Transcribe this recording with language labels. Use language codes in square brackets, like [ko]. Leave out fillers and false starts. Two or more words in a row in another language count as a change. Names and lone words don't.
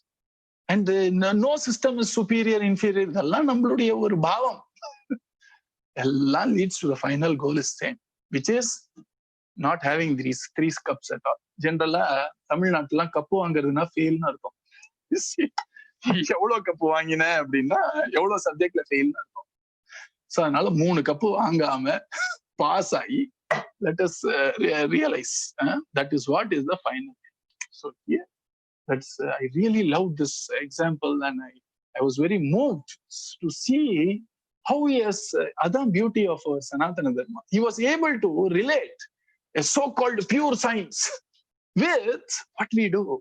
[en] And no system is superior, inferior. All leads to the final goal is same, which is not having these 3 cups at all. [ta] Generally, Tamil Nadu cup vaangiraduna fail na irukum. [en] You see, [ta] எவ்ளோ cup வாங்கினா அப்படினா எவ்ளோ subject ல fail னா இருக்கும். So அதனால 3 cup வாங்காம pass ஆயி, [en] let us realize that is what is the final. So here, I really love this example, and I was very moved to see how he has other beauty of our Sanatana Dharma. He was able to relate a so-called pure science with what we do.